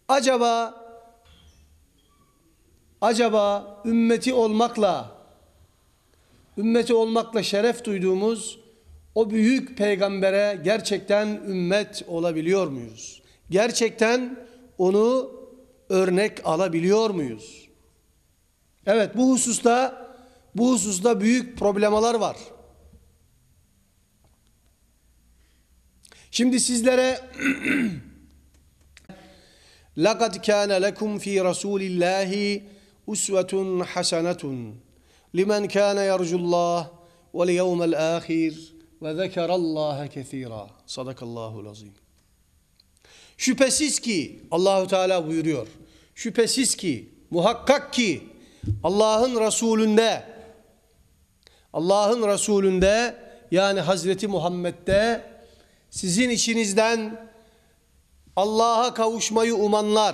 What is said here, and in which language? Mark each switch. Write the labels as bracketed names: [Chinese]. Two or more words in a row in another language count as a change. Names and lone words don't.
[Turkish] Acaba ümmeti olmakla şeref duyduğumuz o büyük peygambere gerçekten ümmet olabiliyor muyuz? Gerçekten onu örnek alabiliyor muyuz? Evet, bu hususta büyük problemalar var. Şimdi sizlere [Arabic] لَقَدْ كَانَ لَكُمْ ف۪ي رَسُولِ اللّٰهِ اُسْوَةٌ حَسَنَةٌ لِمَنْ كَانَ يَرْجُ اللّٰهِ وَالْيَوْمَ الْآخِرِ وَذَكَرَ اللّٰهَ كَثِيرًا. صدق الله العظيم. [Turkish] Şüphesiz ki Allahu Teala buyuruyor. Şüphesiz ki, muhakkak ki Allah'ın Resulünde yani Hazreti Muhammed'de sizin içinizden Allah'a kavuşmayı umanlar.